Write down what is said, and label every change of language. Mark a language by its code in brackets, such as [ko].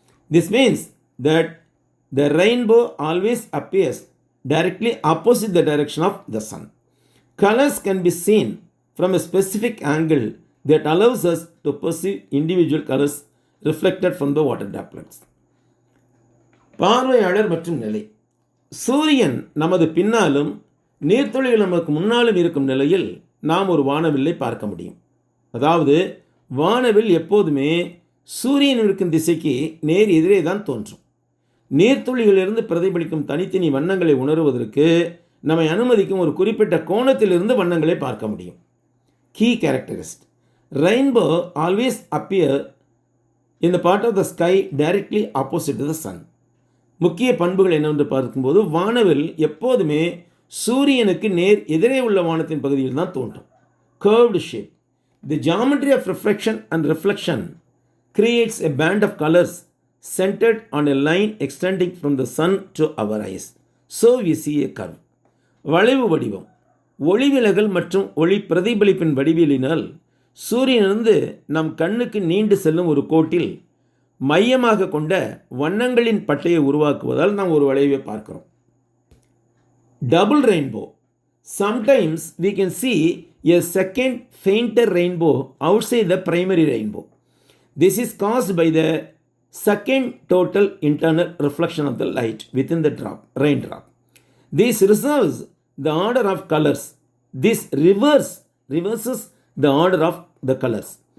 [en] This means that the rainbow always appears directly opposite the direction of the sun. Colors can be seen from a specific angle that allows us to perceive individual colors reflected from the water droplets. [ta] பார்வையாளர் மற்றும் நிலை. சூரியன் நமது பின்னாலும் நீர்த்துளிகள் நமக்கு முன்னாலும் இருக்கும் நிலையில் நாம் ஒரு வானவில்லை பார்க்க முடியும். அதாவது வானவில் எப்போதுமே சூரியன் இருக்கும் திசைக்கு நேர் எதிரே தான் தோன்றும். நீர்த்துளிகளிலிருந்து பிரதிபலிக்கும் தனித்தனி வண்ணங்களை உணருவதற்கு நம்மை அனுமதிக்கும் ஒரு குறிப்பிட்ட கோணத்திலிருந்து வண்ணங்களை பார்க்க முடியும். [en] Key characteristic. Rainbow always appear in the part of the sky directly opposite to the sun. [ta] முக்கிய பண்புகள் என்னவென்று பார்க்கும்போது வானவில் எப்போதுமே சூரியனுக்கு நேர் எதிரே உள்ள வானத்தின் பகுதியில் தான் தோன்றும். [en] Curved shape. The geometry of refraction and reflection creates a band of colors centered on a line extending from the sun to our eyes. So we see a curve. [ta] வளைவு வடிவம். ஒளிவிலகல் மற்றும் ஒளி பிரதிபலிப்பின் வடிவியலினால் சூரியனிலிருந்து நம் கண்ணுக்கு நீண்டு செல்லும் ஒரு கோட்டில் மையமாக கொண்ட வண்ணங்களின் பட்டையை உருவாக்குவதால் நாம் ஒரு வளைவை பார்க்கிறோம். [en] double rainbow. Sometimes we can see a second fainter rainbow outside the primary rainbow. This is caused by the second total internal reflection of the light within the raindrop. This reserves the order of colors. This reverses the order of the colors.